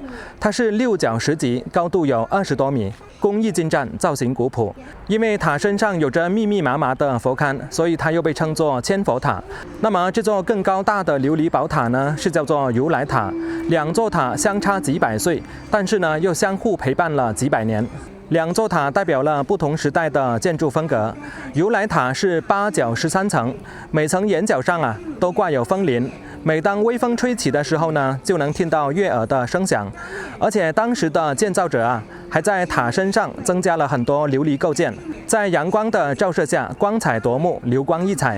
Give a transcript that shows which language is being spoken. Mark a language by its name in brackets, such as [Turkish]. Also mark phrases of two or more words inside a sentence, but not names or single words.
[Chinese] 它是6角10級，高度有20多米，工藝精湛，造型古樸。因為塔身上有着密密麻麻的佛龕，所以它又被称作千佛塔。那麼這座更高大的琉璃寶塔呢，是叫做如來塔。2座塔相差幾百歲，但是呢又相互陪伴了幾百年。2座塔代表了不同時代的建築風格。如來塔是8角13層，每層檐角上都掛有風鈴，每當微風吹起的時候呢，就能聽到悅耳的聲響。而且當時的建造者還在塔身上增加了很多琉璃構件，在陽光的照射下光彩奪目，流光溢彩。